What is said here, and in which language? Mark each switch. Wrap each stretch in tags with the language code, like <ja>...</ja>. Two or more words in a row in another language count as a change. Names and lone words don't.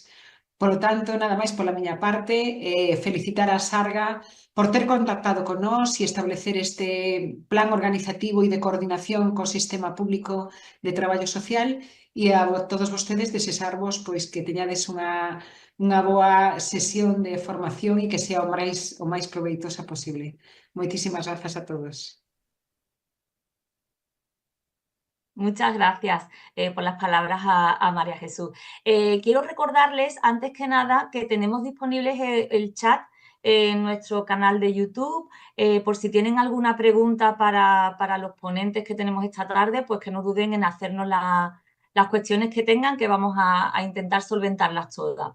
<gl>Por lo tanto, nada máis pola miña parte, felicitar a Sarga por ter contactado con nós e establecer este plan organizativo e de coordinación co sistema público de traballo social e a todos vostedes desexarvos pois, que teñades unha boa sesión de formación e que sea o máis proveitosa posible. Moitísimas grazas a todos.</gl> <es>Muchas gracias por las palabras a María Jesús. Quiero recordarles, antes que nada, que tenemos disponibles el chat en nuestro canal de YouTube. Por si tienen alguna pregunta para los ponentes que tenemos esta tarde, pues que no duden en hacernos las cuestiones que tengan, que vamos a intentar solventarlas todas.</es>